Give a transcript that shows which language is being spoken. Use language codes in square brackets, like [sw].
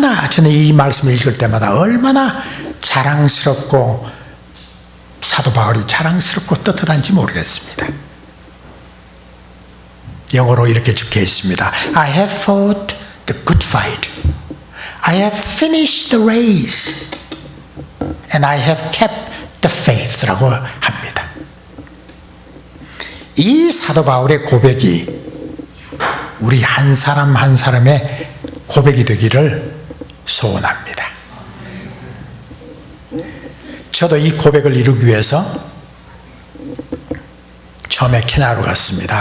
[ko] 저는 이 말씀을 읽을 때마다 얼마나 자랑스럽고 사도 바울이 자랑스럽고 떳떳한지 모르겠습니다. 영어로 이렇게 적혀 있습니다. [en] I have fought the good fight. I have finished the race. And I have kept the faith [ko] 라고 합니다. 이 사도 바울의 고백이 우리 한 사람 한 사람의 고백이 되기를 소원합니다. 저도 이 고백을 이루기 위해서 처음에 케냐로 갔습니다.